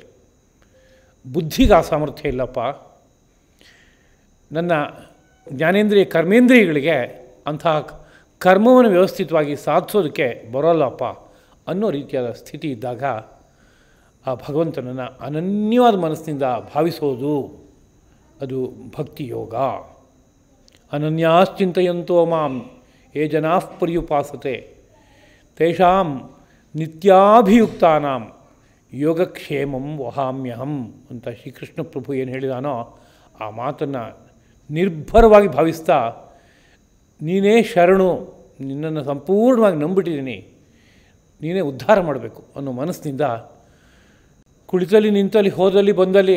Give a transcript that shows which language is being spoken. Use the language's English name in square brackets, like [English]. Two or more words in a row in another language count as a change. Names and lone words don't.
[Kannada] ಬುದ್ಧಿಗೆ ಆ ಸಾಮರ್ಥ್ಯ ಇಲ್ಲಪ್ಪ, ನನ್ನ ಜ್ಞಾನೇಂದ್ರಿಯ ಕರ್ಮೇಂದ್ರಿಯಗಳಿಗೆ ಅಂತಹ ಕರ್ಮವನ್ನು ವ್ಯವಸ್ಥಿತವಾಗಿ ಸಾಧಿಸೋದಕ್ಕೆ ಬರೋಲ್ಲಪ್ಪ ಅನ್ನೋ ರೀತಿಯಾದ ಸ್ಥಿತಿ ಇದ್ದಾಗ ಆ ಭಗವಂತನನ್ನು ಅನನ್ಯವಾದ ಮನಸ್ಸಿನಿಂದ ಭಾವಿಸೋದು ಅದು ಭಕ್ತಿಯೋಗ. [Sanskrit] ಅನನ್ಯಾಶ್ಚಿಂತಯಂತೋ ಮಾಂ ಯೇ ಜನಾಃ ಪರ್ಯುಪಾಸತೆ ತೇಷಾಂ ನಿತ್ಯಾಭಿಯುಕ್ತಾನಾಂ ಯೋಗಕ್ಷೇಮಂ ವಹಾಮ್ಯಹಂ [Kannada] ಅಂತ ಶ್ರೀಕೃಷ್ಣ ಪ್ರಭು ಏನು ಹೇಳಿದಾನೋ ಆ ಮಾತನ್ನು ನಿರ್ಭರವಾಗಿ ಭಾವಿಸ್ತಾ, ನೀನೇ ಶರಣು, ನಿನ್ನನ್ನು ಸಂಪೂರ್ಣವಾಗಿ ನಂಬಿಟ್ಟಿದ್ದೀನಿ, ನೀನೇ ಉದ್ಧಾರ ಮಾಡಬೇಕು ಅನ್ನೋ ಮನಸ್ಸಿನಿಂದ ಕುಳಿತಲ್ಲಿ ನಿಂತಲ್ಲಿ ಹೋದಲ್ಲಿ ಬಂದಲ್ಲಿ